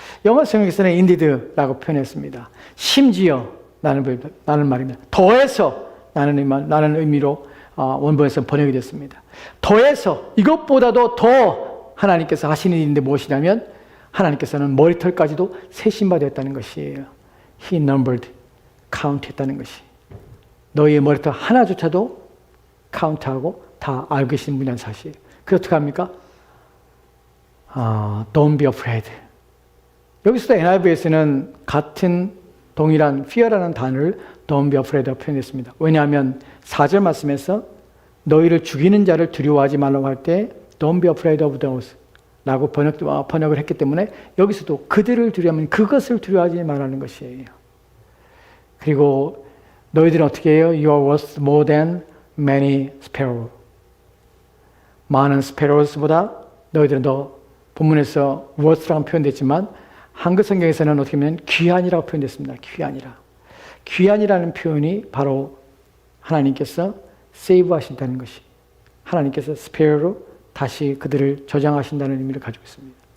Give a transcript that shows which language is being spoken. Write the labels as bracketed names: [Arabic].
[Korean] 영어 성경에서는 indeed라고 표현했습니다. 심지어 라는 말입니다. 더해서 라는 의미로 원본에서 번역이 됐습니다. 더해서 이것보다도 더 하나님께서 하시는 일인데 무엇이냐면 하나님께서는 머리털까지도 세신 바 되었다는 것이에요. [English] He numbered, count [Korean] 했다는 것이. 너희의 머리털 하나조차도 카운트하고 다 알고 계시는 분이라는 사실. 그게 어떻게 합니까? [English] Don't be afraid. [Korean] 여기서도 NIV에서는 같은 동일한 fear라는 단어를 [English] Don't be afraid [Korean] 라고 표현했습니다. 왜냐하면 4절 말씀에서 너희를 죽이는 자를 두려워하지 말라고 할 때 [English] Don't be afraid of those [Korean] 라고 번역을 했기 때문에 여기서도 그들을 두려워하면 그것을 두려워하지 말라는 것이에요. 그리고 너희들은 어떻게 해요? [English] You are worth more than many sparrows. [Korean] 많은 sparrows보다 너희들은 더 본문에서 worth라고 표현됐지만 한글 성경에서는 어떻게 보면 귀한이라고 표현됐습니다. 귀한이라. 귀한이라는 표현이 바로 하나님께서 save 하신다는 것이 하나님께서 sparrow로 다시 그들을 저장하신다는 의미를 가지고 있습니다.